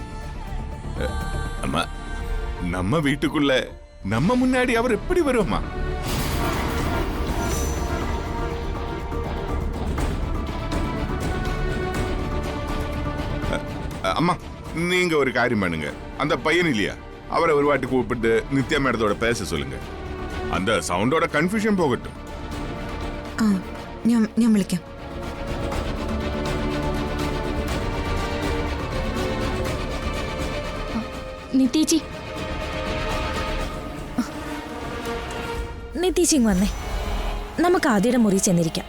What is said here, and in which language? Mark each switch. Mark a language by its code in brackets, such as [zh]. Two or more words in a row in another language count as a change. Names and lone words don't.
[ta] அம்மா, நம்ம வீட்டுக்குள்ள நம்ம முன்னாடி அவர் எப்படி வருவோமா? அம்மா, நீங்க ஒரு காரியம் பண்ணுங்க. அந்த பையன் இல்லையா, அவரை ஒரு வாட்டி கூப்பிட்டு நித்யா மேடத்தோட பேச சொல்லுங்க. [ml] அந்த സൗണ്ടോட കൺഫ്യൂഷൻ പോകട്ടെ. ഞാൻ വിളിക്കാം. നിത്യേച്ചി, നിത്യേച്ചി വന്നേ, നമുക്ക് ആദ്യയുടെ മുറി ചെന്നിരിക്കാം.